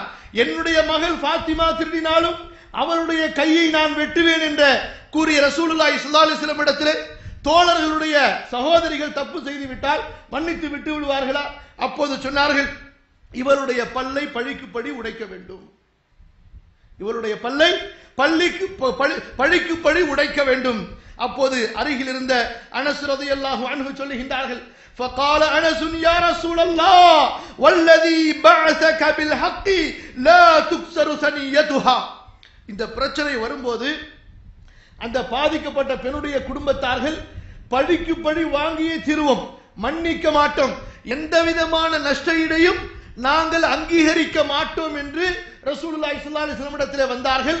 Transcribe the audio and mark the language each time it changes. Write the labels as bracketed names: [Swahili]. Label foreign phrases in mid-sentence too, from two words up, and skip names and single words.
[Tamil] என்னுடைய மகள் ஃபாத்திமா திருடினாலும் அவளுடைய கையை நான் வெட்டுவேன் என்ற கூறிய [Arabic] رسول الله صلى الله عليه وسلم [Tamil] இடத்திலே தோழர்களுடைய சகோதரிகள் தப்பு செய்து விட்டால் மன்னித்து விட்டு விடுவார்களா? அப்போது சொன்னார்கள், இவருடைய பல்லை பழிக்குப்படி உடைக்க வேண்டும், இவருடைய பல்லை பழிக்குப்படி உடைக்க வேண்டும். அப்போது அருகில் இருந்த அனஸ் [Arabic] رضي الله عنه [Tamil] சொல்லுகின்றார்கள், [Arabic] فقال انس يا رسول الله والذي بعثك بالحق لا تكسر ثنيتها. [Tamil] இந்த பிரச்சனை வரும்போது அந்த பாதிக்கப்பட்ட பெண்ணுடைய குடும்பத்தார்கள் பழிக்கு பழி வாங்கியே தீருவோம், மன்னிக்க மாட்டோம், எந்த விதமான நஷ்டஈடையும் நாங்கள் அங்கீகரிக்க மாட்டோம் என்று [Arabic] رسول الله صلى الله عليه وسلم [Tamil] இடத்திலே வந்தார்கள்.